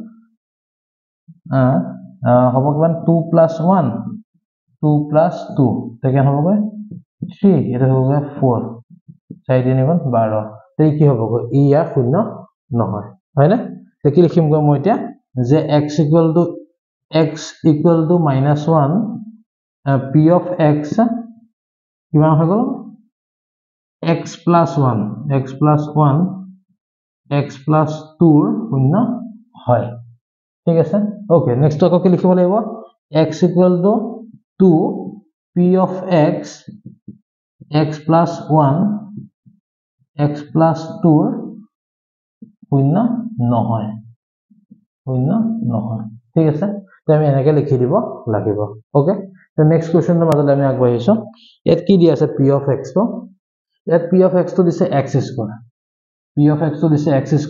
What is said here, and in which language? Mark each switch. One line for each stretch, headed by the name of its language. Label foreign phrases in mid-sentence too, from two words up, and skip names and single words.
Assamese: হ'ব কিমান 2 + 1 2 + 2 তে কিমান হ'বগৈ 3 এটা হ'বগৈ 4 4 3 গুণ 12 তে কি হ'বগৈ ই ইয়াৰ শূন্য নহয় হয়নে তে কি লিখিম গৈ মই এতিয়া যে x
English: equal to -1 p of x
Assamese: কিমান হৈ গ'ল x + 1 x + 2 ৰ শূন্য হয় ঠিক আছে
English: okay next
Assamese: আকৌ কি লিখিব লাগিব
English: x equal to 2 p of x
Assamese: + 1 x + 2 ৰ শূন্য নহয় ঠিক আছে তে আমি এনেকৈ লিখি দিব লাগিব ওকে তে
English: next questionটো
Assamese: মাজলৈ আমি আগবাঢ়িছো ইয়াত কি দি আছে
English: p of x
Assamese: টো ইয়াত
English: p of x
Assamese: টো দিছে x²
English: p of x
Assamese: টো দিছে x²